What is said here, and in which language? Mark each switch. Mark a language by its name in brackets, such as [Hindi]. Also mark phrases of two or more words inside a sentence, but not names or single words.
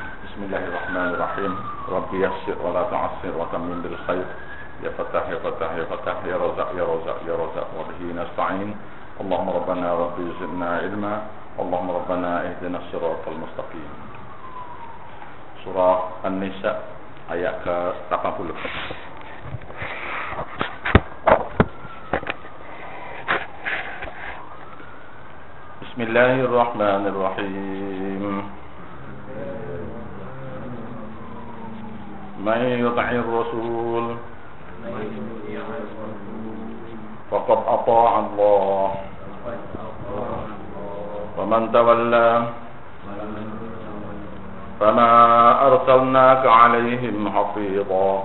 [Arabic] بسم الله الرحمن الرحيم. رب يسر ولا تعسر وتمم بالخير. يا فتاح يا فتاح يا فتاح يا رزاق يا رزاق يا رزاق وبه نستعين. اللهم ربنا ربي زدنا علما. اللهم ربنا اهدنا الصراط المستقيم. [Malay] Surah An-Nisa ayat ke-80. [Arabic] بسم الله الرحمن الرحيم. من يطع الرسول فقد أطاع الله ومن تولى فما أرسلناك عليهم حفيظا